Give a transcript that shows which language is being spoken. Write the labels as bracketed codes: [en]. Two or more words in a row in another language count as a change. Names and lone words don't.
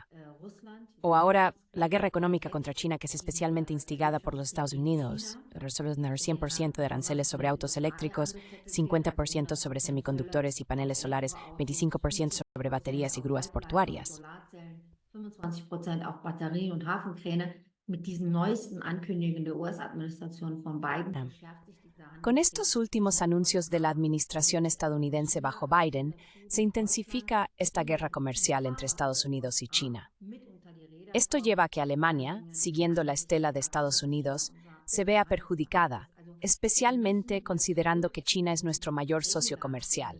[es] O ahora, la guerra económica contra China, que es especialmente instigada por los Estados Unidos, resolver 100% de aranceles sobre autos eléctricos, 50% sobre semiconductores y paneles solares, 25% sobre baterías y grúas portuarias. [de] 25% auf Batterien und Hafenkräne. Mit diesen neuesten Ankündigungen der US-Administration von Biden verschärft sich diese [es] Con estos últimos anuncios de la administración estadounidense bajo Biden, se intensifica esta guerra comercial entre Estados Unidos y China. Esto lleva a que Alemania, siguiendo la estela de Estados Unidos, se vea perjudicada, especialmente considerando que China es nuestro mayor socio comercial.